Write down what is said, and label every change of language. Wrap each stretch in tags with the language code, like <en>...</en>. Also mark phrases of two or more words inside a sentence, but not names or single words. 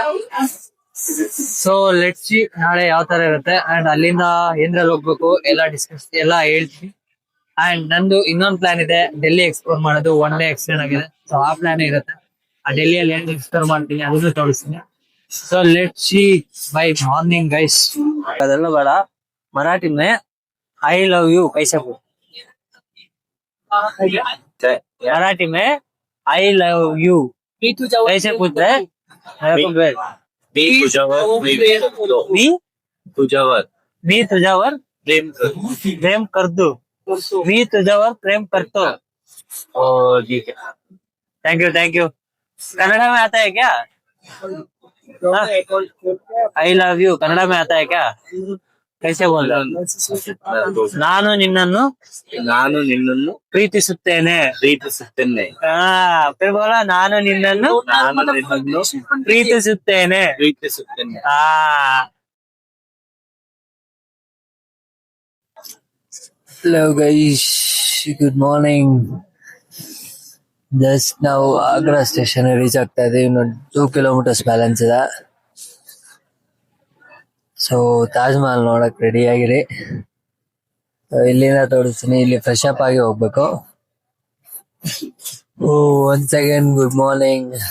<en>so let's see</en> <kn>ನಾಳೆ ಯಾವ ತರ ಇರುತ್ತೆ ಅಂಡ್ ಅಲ್ಲಿಂದ ಏನ್ರಲ್ಲಿ ಹೋಗ್ಬೇಕು ಎಲ್ಲ ಡಿಸ್ಕಸ್ ಎಲ್ಲ ಹೇಳ್ತೀನಿ. ಅಂಡ್ ನಂದು ಇನ್ನೊಂದು ಪ್ಲಾನ್ ಇದೆ, ಡೆಲ್ಲಿ ಎಕ್ಸ್ಪ್ಲೋರ್ ಮಾಡೋದು.</kn> <en>1 day extend</en> <kn>ಆಗಿದೆ. ಸೊ ಆ ಪ್ಲಾನ್ ಇರುತ್ತೆ. ಆ ಡೆಲ್ಲಿಯಲ್ಲಿ ಏನ್ ಎಕ್ಸ್ಪ್ಲೋರ್ ಮಾಡ್ತೀನಿ ಅದನ್ನು ತೋರಿಸ್ತೀನಿ.</kn> <en>so let's see bye morning guys.</en> <kn>ಅದೆಲ್ಲ ಬೇಡ,</kn> <hi>मराठी में</hi> <en>I love you</en> <hi>कैसे बोल? मराठी में</hi> <en>I love you</en> <hi>कैसे पूछते हैं?</hi> <mr>मी तुझ्यावर प्रेम करतो. मी तुझ्यावर प्रेम करतो.</mr> <hi>ठीक है,</hi> <en>thank you.</en> <hi>कन्नड़ा में आता है क्या?</hi> <en>I love you</en> <hi>कन्नड़ा में आता है क्या? कैसे बोल रहा?</hi> <kn>ನಾನು ನಿನ್ನನ್ನು ಪ್ರೀತಿಸುತ್ತೇನೆ.</kn> <hi>फिर बोला</hi> <kn>ನಾನು ನಿನ್ನನ್ನು ಪ್ರೀತಿಸುತ್ತೇನೆ.</kn> <en>Hello guys, good morning. Just now Agra station reach</en> <kn>ಆಗ್ತಾ ಇದೆ. ಇನ್ನು</kn> <en>2 kilometers balance</en> <kn>ಇದೆ. ಸೊ ತಾಜ್ ಮಹಲ್ ನೋಡಕ್ ರೆಡಿ ಆಗಿರಿ. ಇಲ್ಲಿಂದ ತೋರಿಸ್ತೀನಿ. ಇಲ್ಲಿ</kn> <en>fresh up</en> <kn>ಆಗಿ ಹೋಗ್ಬೇಕು.</kn> <en>once again good morning.</en>